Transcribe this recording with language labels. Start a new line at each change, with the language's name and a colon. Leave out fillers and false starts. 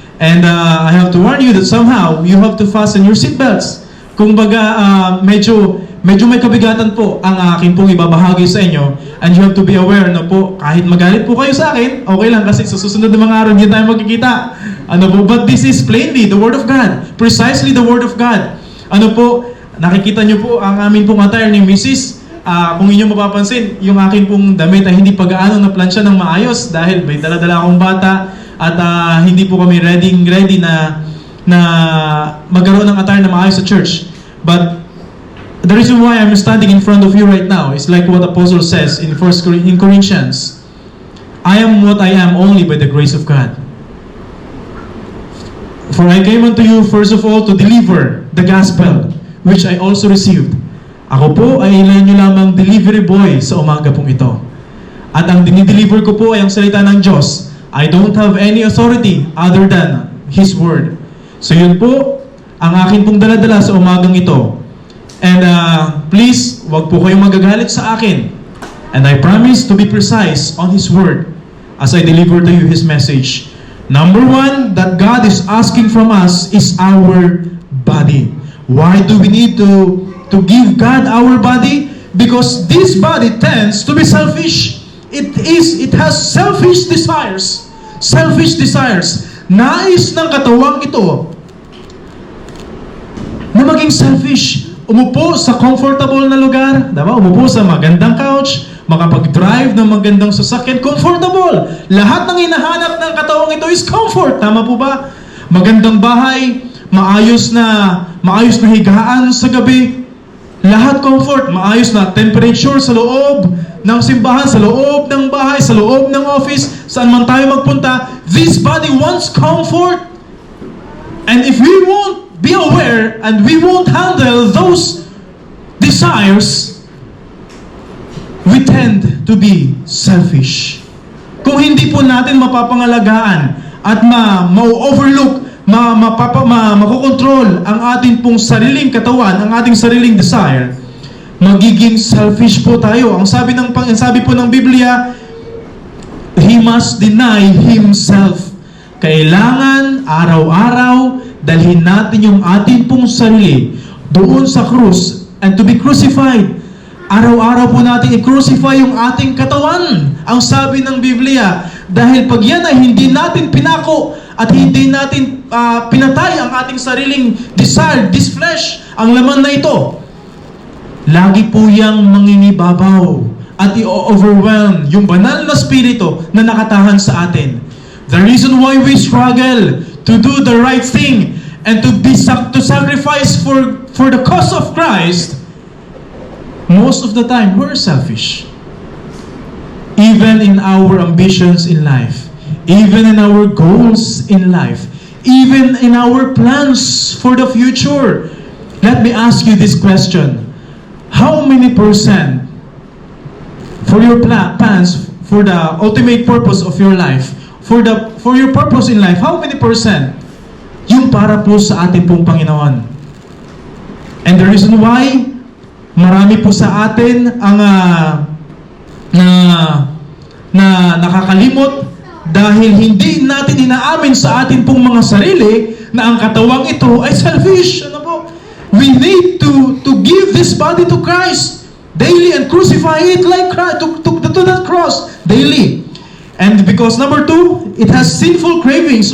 English: And I have to warn you that somehow you have to fasten your seatbelts.
Filipino: Kung baga, medyo may kabigatan po ang aking pong ibabahagi sa inyo.
English: And you have to be aware
Filipino: na po, kahit magalit po kayo sa akin, okay lang kasi sa susunod na mga araw hindi tayo magkikita.
English: But this is plainly the Word of God. Precisely the Word of God.
Filipino: Nakikita nyo po ang amin pong attire ni Mrs. Kung inyong mapapansin, yung akin pong damit ay hindi pa gaano na plansya ng maayos dahil may dala-dala akong bata at hindi po kami ready na na magkaroon ng attire na maayos sa church.
English: But the reason why I'm standing in front of you right now is like what Apostle says in Corinthians. I am what I am only by the grace of God. For I came unto you first of all to deliver the gospel, which I also received.
Filipino: Ako po ay ilan nyo lamang delivery boy sa umaga pong ito. At ang dinideliver ko po ay ang salita ng Diyos.
English: I don't have any authority other than His Word.
Filipino: So yun po ang akin pong daladala sa umagang ito. And please, wag po kayong magagalit sa akin.
English: And I promise to be precise on His Word as I deliver to you His message. Number one, that God is asking from us is our body. Why do we need to give God our body? Because this body tends to be selfish. It has selfish desires. Selfish desires.
Filipino: Nais ng katawang ito na maging selfish. Umupo sa comfortable na lugar, diba? Umupo sa magandang couch, makapag-drive ng magandang sasakyan, comfortable. Lahat ng hinahanap ng katawang ito is comfort. Tama po ba? Magandang bahay, maayos na higaan sa gabi. Lahat comfort, maayos na temperature sa loob ng simbahan, sa loob ng bahay, sa loob ng office, saan man tayo magpunta.
English: This body wants comfort. And if we won't be aware and we won't handle those desires, we tend to be selfish.
Filipino: Kung hindi po natin mapapangalagaan at ma-overlook, makokontrol ang ating pong sariling katawan, ang ating sariling desire, magiging selfish po tayo. Ang sabi po ng Biblia,
English: he must deny himself.
Filipino: Kailangan araw-araw dalhin natin yung ating pong sarili doon sa krus
English: and to be crucified.
Filipino: Araw-araw po natin i-crucify yung ating katawan. Ang sabi ng Biblia, dahil pag yan ay hindi natin pinako at hindi natin pinatay ang ating sariling desire,
English: this flesh,
Filipino: ang laman na ito, lagi po yang mangingibabaw at i-overwhelm yung banal na spirito na nakatahan sa atin.
English: The reason why we struggle to do the right thing and to sacrifice for the cause of Christ, most of the time we're selfish. Even in our ambitions in life, even in our goals in life, even in our plans for the future. Let me ask you this question. How many percent for your plans, for the ultimate purpose of your life, for your purpose in life, how many percent
Filipino: yung para po sa ating pong Panginoon?
English: And the reason why
Filipino: marami po sa atin ang na nakakalimot dahil hindi natin inaamin sa atin pong mga sarili na ang katawang ito ay selfish. Ano po?
English: We need to give this body to Christ daily and crucify it like Christ, to that cross daily. And because number two, it has sinful cravings.